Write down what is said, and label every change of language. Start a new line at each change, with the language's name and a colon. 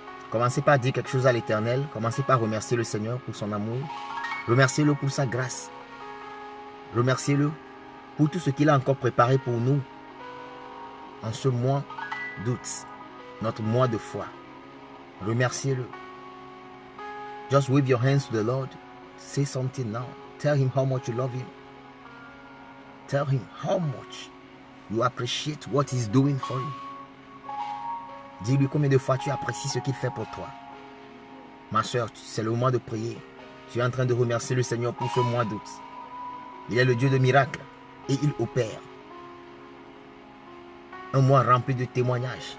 French: Commencez par dire quelque chose à l'Éternel. Commencez par remercier le Seigneur pour son amour. Remerciez-le pour sa grâce. Remerciez-le pour tout ce qu'il a encore préparé pour nous en ce mois d'août, notre mois de foi. Remerciez-le.
English: Just wave your hands to the Lord. Say something now. Tell him how much you love him. Tell him how much you appreciate what he's doing for you.
French: Dis-lui combien de fois tu apprécies ce qu'il fait pour toi. Ma soeur, c'est le moment de prier. Tu es en train de remercier le Seigneur pour ce mois d'août. Il est le Dieu de miracles et il opère. Un mois rempli de témoignages.